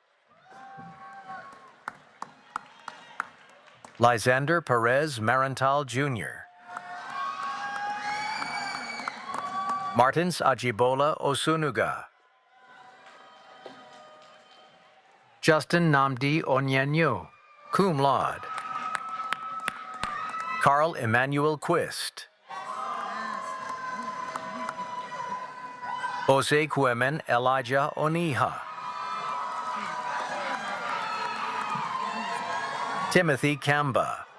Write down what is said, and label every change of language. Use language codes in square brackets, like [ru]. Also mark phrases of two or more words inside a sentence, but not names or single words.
[en] Lysander Perez Marantal Jr. Martins Ajibola Osunuga. Justin Namdi Onyenyo, [la] cum laude. [en] Carl Emmanuel Quist. Jose Cuemen Elijah Oniha. Timothy Kamba.